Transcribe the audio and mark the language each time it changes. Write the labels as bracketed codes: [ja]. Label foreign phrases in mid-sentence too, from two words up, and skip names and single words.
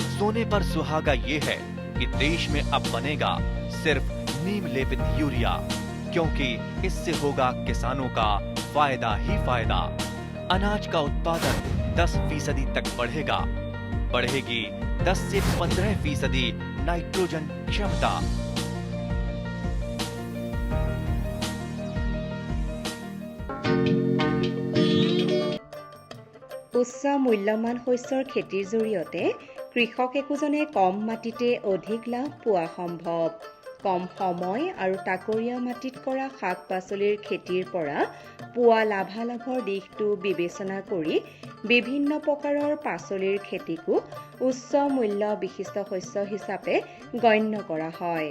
[hi] सोने पर सुहागा ये है कि देश में अब बनेगा सिर्फ नीम लेपित यूरिया, क्योंकि इससे होगा किसानों का फायदा ही फायदा। अनाज का उत्पादन 10% तक बढ़ेगा। बढ़ेगी 10 से 15% नाइट्रोजन क्षमता। [as] উচ্চ মূল্যমান শস্যৰ খেতিৰ জৰিয়তে কৃষক একোজনে কম মাটিতে অধিক লাভ পোৱা সম্ভৱ। কম সময় আৰু তাকৰীয়া মাটিত কৰা শাক পাচলিৰ খেতিৰ পৰা পোৱা লাভালাভৰ দিশটো বিবেচনা কৰি বিভিন্ন প্ৰকাৰৰ পাচলিৰ খেতিকো উচ্চ মূল্য বিশিষ্ট শস্য হিচাপে গণ্য কৰা হয়।